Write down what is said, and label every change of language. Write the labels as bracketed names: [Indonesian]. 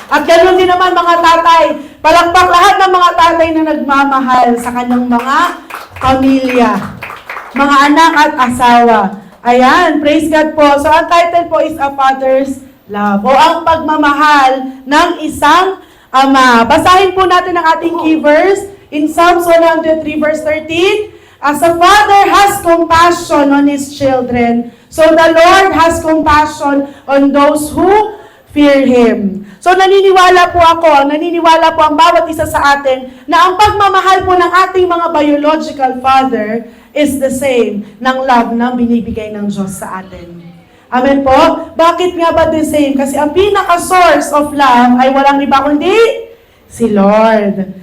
[Filipino] At ganoon din naman mga tatay, palakpak lahat ng mga tatay na nagmamahal sa kanyang mga pamilya, mga anak at asawa. Ayan, [English] praise God [Filipino] po. So ang title po is A Father's Love, o ang pagmamahal ng isang ama. Basahin po natin ang ating key verse in Psalms 103 verse 13. [English] As a father has compassion on his children, so the Lord has compassion on those who fear Him. [Filipino] So naniniwala po ang bawat isa sa atin na ang pagmamahal po ng ating mga biological father [English] is the same [Filipino] ng love na binibigay ng Diyos sa atin. Amen po? Bakit nga ba [English] the same? [Filipino] Kasi ang pinaka- [English] source of love [Filipino] ay walang iba kundi si Lord.